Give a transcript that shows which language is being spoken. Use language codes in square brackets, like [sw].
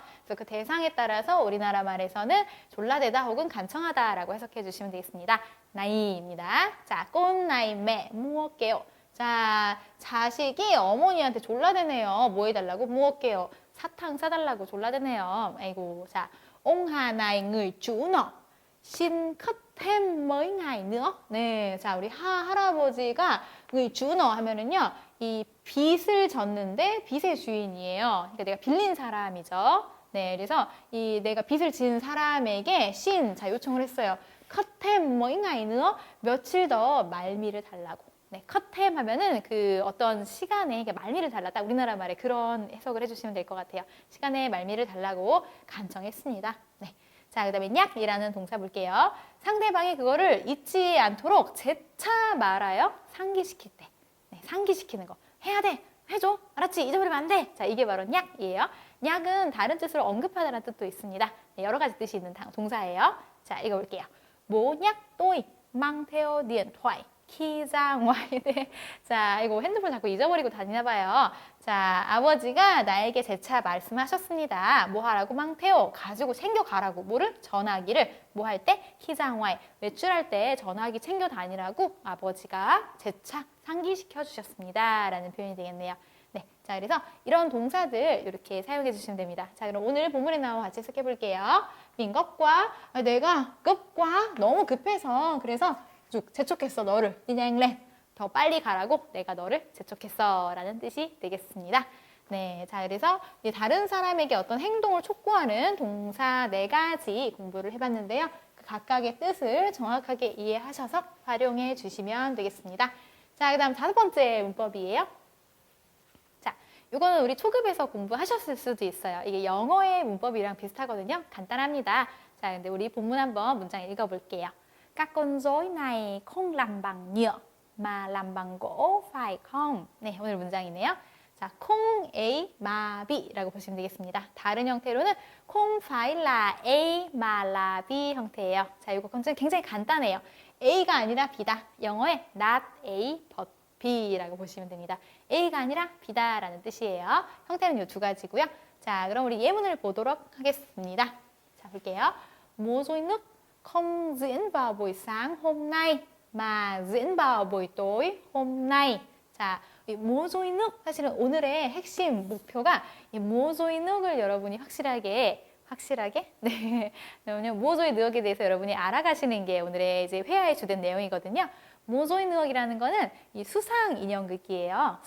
[ko] 그래서 그 대상에 따라서 우리나라 말에서는 졸라대다 혹은 간청하다라고 해석해 주시면 되겠습니다. 나이입니다. 자, 꽃나이매 무엇게요? 자, 자식이 어머니한테 졸라대네요. 뭐 해달라고? 무엇게요? 사탕 사달라고 졸라대네요. 아이고, 자, 옹하나이 [vi] người chủ nọ xin khất thêm mấy ngày nữa. [ko] 네, 자, 우리 할아버지가 [vi] người chủ nọ [ko] 하면은요, 이 빚을 졌는데 빚의 주인이에요. 그러니까 내가 빌린 사람이죠. 네, 그래서 이 내가 빚을 진 사람에게 자, 요청을 했어요. [vi] khất thêm mấy ngày nữa, [ko] 며칠 더 말미를 달라고. 네, 컷템 하면은 그 어떤 시간에 말미를 달랐다. 우리나라 말에 그런 해석을 해주시면 될 것 같아요. 시간에 말미를 달라고 간청했습니다. 네. 자, 그 다음에 냥이라는 동사 볼게요. 상대방이 그거를 잊지 않도록 재차 말하여 상기시킬 때. 네, 상기시키는 거. 해야 돼. 해줘. 알았지? 잊어버리면 안 돼. 자, 이게 바로 냥이에요. 냥은 다른 뜻으로 언급하다라는 뜻도 있습니다. 네, 여러 가지 뜻이 있는 동사예요. 자, 읽어볼게요. [vi] Bố nhắc tôi mang theo điện thoại khi ra ngoài. [ko] 네. 자, 이거 핸드폰 자꾸 잊어버리고 다니나 봐요. 자, 아버지가 나에게 재차 말씀하셨습니다. 뭐 하라고? 망태오. 가지고 챙겨가라고. 뭐를? 전화기를. 뭐 할 때? 키장와이. 외출할 때 전화기 챙겨 다니라고 아버지가 재차 상기시켜 주셨습니다. 라는 표현이 되겠네요. 네. 자, 그래서 이런 동사들 이렇게 사용해 주시면 됩니다. 자, 그럼 오늘 본문에 나와 같이 해석해 볼게요. 민겁과 내가 급과 너무 급해서 그래서 쭉 재촉했어 너를. 니냥랭. 더 빨리 가라고 내가 너를 재촉했어 라는 뜻이 되겠습니다. 네, 자 그래서 다른 사람에게 어떤 행동을 촉구하는 동사 4가지 공부를 해봤는데요. 그 각각의 뜻을 정확하게 이해하셔서 활용해 주시면 되겠습니다. 자, 그 다음 5번째 문법이에요. 자, 이거는 우리 초급에서 공부하셨을 수도 있어요. 이게 영어의 문법이랑 비슷하거든요. 간단합니다. 자, 근데 우리 본문 한번 문장 읽어볼게요. [vi] Các con rối này không làm bằng nhựa mà làm bằng gỗ phải không? [ko] 네, 오늘 문장이네요. 자, 콩 A 마비라고 보시면 되겠습니다. 다른 형태로는 콩 파일라 A 마라 B 형태예요. 자, 이거 굉장히 간단해요. A가 아니라 B다. 영어에 not A but B라고 보시면 됩니다. A가 아니라 B다라는 뜻이에요. 형태는 이 2가지고요. 자, 그럼 우리 예문을 보도록 하겠습니다. 자, 볼게요. [vi] Mua rồi nước không diễn vào buổi sáng hôm nay mà diễn vào buổi tối hôm nay. [ko] 자, 이 모조이눅 사실은 오늘의 핵심 목표가 이 모조이눅을 여러분이 확실하게 네, 모조이눅에 대해서 여러분이 알아가시는 게 오늘의 이제 회화의 주된 내용이거든요. 모조이눅이라는 거는 이 수상 인형극이에요.